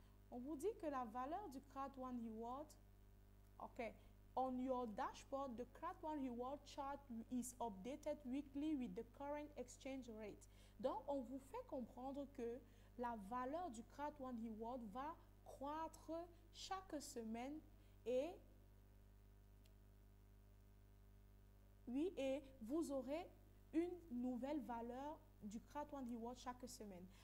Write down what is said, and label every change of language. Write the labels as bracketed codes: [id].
[fr] On vous dit que la valeur du Crowd1 Reward. OK. [en] On your dashboard, the Crowd1 Reward chart is updated weekly with the current exchange rate. [fr] Donc, on vous fait comprendre que la valeur du Crowd1 Reward va croître chaque semaine. Et oui, et vous aurez une nouvelle valeur du CRAT One Reward chaque semaine.